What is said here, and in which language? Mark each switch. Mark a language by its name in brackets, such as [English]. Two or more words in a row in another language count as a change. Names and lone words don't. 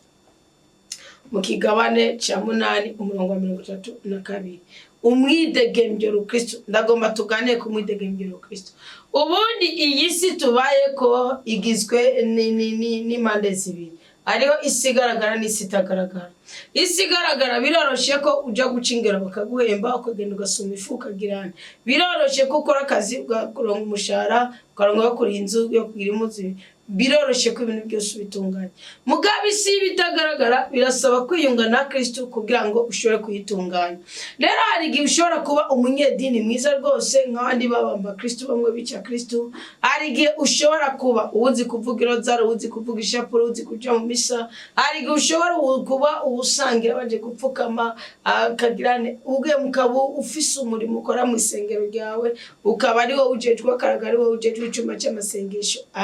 [Rundi] mu kigabane cya 8 umurongo wa 32 umwidegembyo Kristo ndagomba tugane ku mwidegembyo Kristo ubundi iyi si tubaye ko igizwe ni mande zibiri ariho isigaragara n'isitagaragara isigaragara biroroshe ko uja gucingera bakaguhemba ukagenda ugasoma ifuka girana biroroshe ko ukora akazi ugakuronka umushahara ukaronka kuri inzu yo kugira impuzu biroroshe ko ibintu byose bitunganye mugabe isi bitagaragara birasaba kwiyunga na Kristo kugira ngo ushobore kuyitunganya rero hari igihe ushobora kuba umunyedini mwiza rwose nk'abandi babamba Kristo bamwe bica Kristo hari igihe ushobora kuba uzi kuvuga irozaro uzi kuvuga ishapuro uzi kuja mu misa hari igihe ushobora kuba usangira baje gupfukama akagirane ubwe mukabo ufise umurimo ukora mu isengero ryawe ukaba ari wowe ujejwe akaragari wowe ujejwe icuma cy'amasengesho